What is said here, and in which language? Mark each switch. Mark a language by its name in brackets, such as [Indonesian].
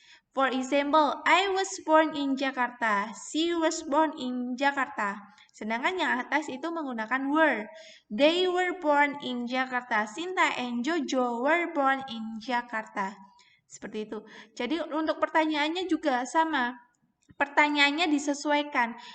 [English] For example, I was born in Jakarta. She was born in Jakarta. [Indonesian] Sedangkan yang atas itu menggunakan were. [English] They were born in Jakarta. Sinta and Jojo were born in Jakarta. [Indonesian] Seperti itu. Jadi untuk pertanyaannya juga sama. Pertanyaannya disesuaikan.